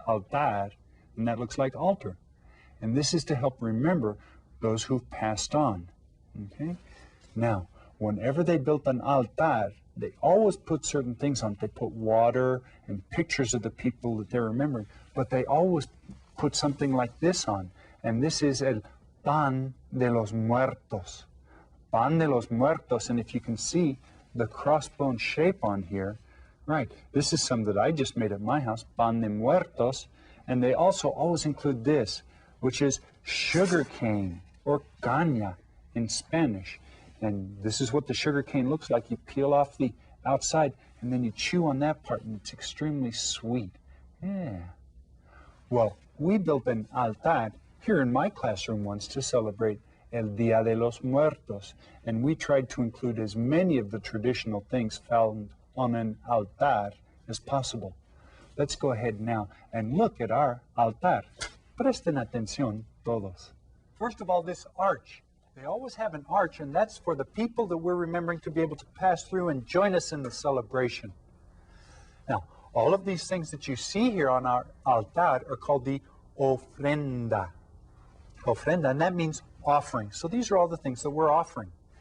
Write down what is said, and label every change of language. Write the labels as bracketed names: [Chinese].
[English] Altar, and that looks like altar. And this is to help remember those who've passed on. Okay? Now, whenever they built an altar, they always put certain things on it. They put water and pictures of the people that they're remembering, but they always put something like this on. And this is el pan de los muertos. Pan de los muertos, and if you can see the crossbone shape on here, right, this is some that I just made at my house, pan de muertos, and they also always include this, which is sugar cane, or caña in Spanish. And this is what the sugar cane looks like. You peel off the outside, and then you chew on that part, and it's extremely sweet. Yeah. Well, we built an altar here in my classroom once to celebrate El Día de los Muertos, and we tried to include as many of the traditional things found on an altar as possible. Let's go ahead now and look at our altar. [Spanish] Presten atención todos. [English] First of all, this arch. They always have an arch, and that's for the people that we're remembering to be able to pass through and join us in the celebration. Now, All of these things that you see here on our altar are called the ofrenda. Ofrenda, and that means offering. So these are all the things that we're offering.